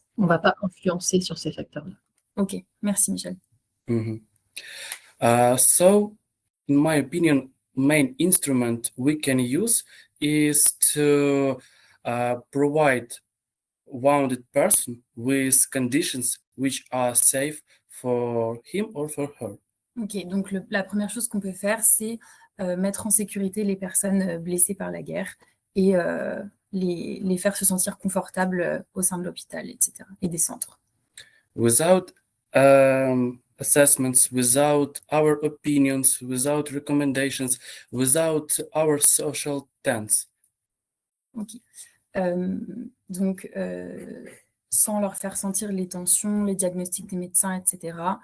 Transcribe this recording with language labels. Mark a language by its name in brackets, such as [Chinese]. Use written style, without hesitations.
[French] On ne va pas influencer sur ces facteurs-là. Ok, merci Michel. Mm-hmm. [English] So, in my opinion, main instrument we can use is to provide wounded person with conditions which are safe for him or for her. [French] Ok, donc la première chose qu'on peut faire, c'est mettre en sécurité les personnes blessées par la guerre et les faire se sentir confortables au sein de l'hôpital, etc. et des centres. [English] Without assessments, without our opinions, without recommendations, without our social tenets. Ok. [French] Donc, sans leur faire sentir les tensions, les diagnostics des médecins, etc.